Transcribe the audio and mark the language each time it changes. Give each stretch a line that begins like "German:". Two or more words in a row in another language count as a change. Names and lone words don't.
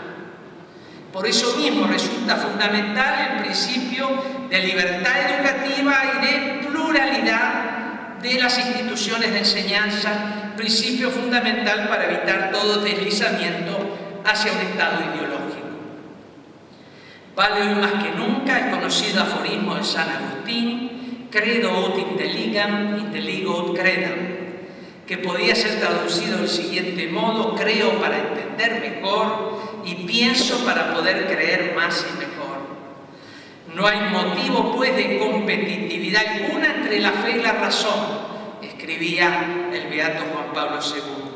Spanish: Por eso mismo resulta fundamental el principio de libertad educativa y de pluralidad de las instituciones de enseñanza, principio fundamental para evitar todo deslizamiento hacia un estado ideológico. Vale hoy más que nunca el conocido aforismo de San Agustín,
Latin: credo ut intelligam, intelligo ut credam,
Spanish: que podía ser traducido del siguiente modo: creo para entender mejor y pienso para poder creer más y mejor. No hay motivo, pues, de competitividad alguna entre la fe y la razón, escribía el beato Juan Pablo II.